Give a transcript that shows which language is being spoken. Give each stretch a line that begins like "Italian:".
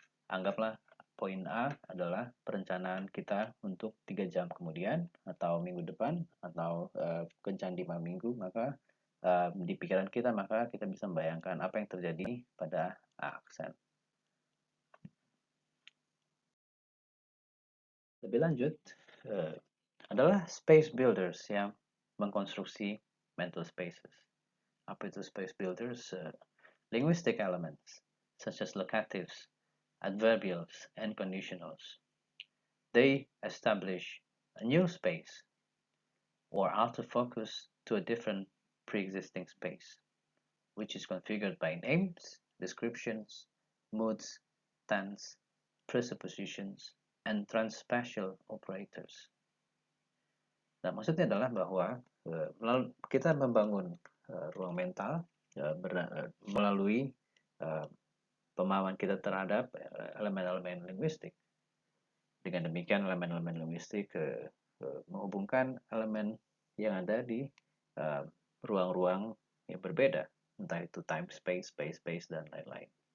Indonesian: Anggaplah poin A adalah perencanaan kita untuk 3 jam kemudian atau minggu depan atau kencan 5 minggu, maka di pikiran kita maka kita bisa membayangkan apa yang terjadi pada A aksen. Lebih lanjut adalah space builders yang mengkonstruksi mental spaces. Apa itu space builders?
English: Linguistic elements such as locatives, adverbials, and conditionals. They establish a new space or alter focus to a different pre-existing space, which is configured by names, descriptions, moods, tense, presuppositions, and transspatial operators.
Indonesian: Nah, maksudnya adalah bahwa kita membangun ruang mental melalui pemahaman kita terhadap elemen-elemen linguistik. Dengan demikian, elemen-elemen linguistik menghubungkan elemen yang ada di ruang-ruang yang berbeda, entah itu time space, space space, dan lain-lain.